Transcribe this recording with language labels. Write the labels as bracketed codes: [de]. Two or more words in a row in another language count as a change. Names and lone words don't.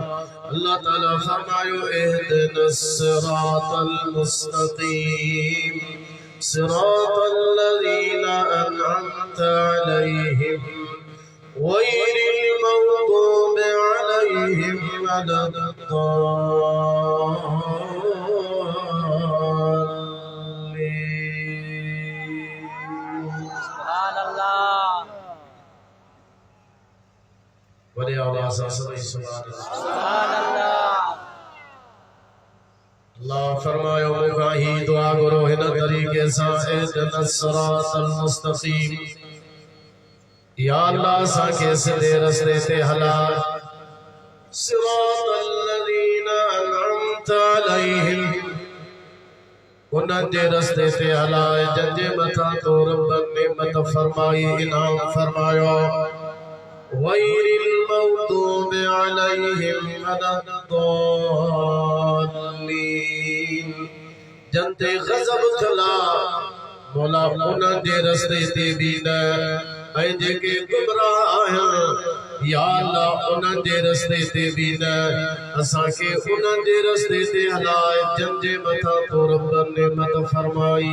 [sd] अल्लाह ताला फरमायो [ar] اهدنا الصراط المستقيم صراط الذين أنعمت عليهم غير المغضوب عليهم [sd] सुभान [ur] بڑے آواز سے [ar] سبحان الله. [sd] अल्लाह अल्लाह फरमायो मूंखां ही दुआ करो हिन तरीक़े सां [ar] اهدنا الصراط المستقيم. [sd] या अल्लाह असांखे सिधे रस्ते ते हला [ar] صراط الذين أنعمت عليهم [sd] उन्हनि जे रस्ते ते हलाए जंहिंजे मथां तो रब नेमत फरमाई इनाम फरमायो [ar] غير المغضوب عليهم [sd] वलद्दॉल्लीन जंते गज़ब थला मौला उन्हनि जे रस्ते ते भी न ऐं जेके गुमराह आहिनि या अल्लाह उन्हनि जे रस्ते ते भी न असांखे उन्हनि जे रस्ते ते हलाए जंहिंजे मथां तो रब नेमत फरमाई